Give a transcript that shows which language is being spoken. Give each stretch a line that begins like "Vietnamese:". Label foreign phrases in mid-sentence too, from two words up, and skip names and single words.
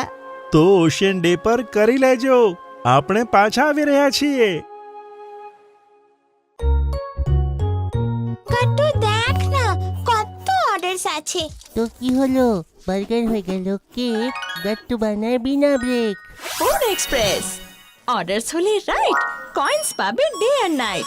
Gujarati: તો ઓશિયન ડે પર કરી લેજો. આપણે પાછા આવી રહ્યા છીએ.
Bangla: গট্টু দেখ না কত অর্ডারস আছে. তো কি হলো, বার্গার হয়ে গেল কেক, গাট্টু বানায় বিনা ব্রেক। ফুড এক্সপ্রেস অর্ডারস হলে রাইট, কয়েন্স পাবে ডে আর নাইট।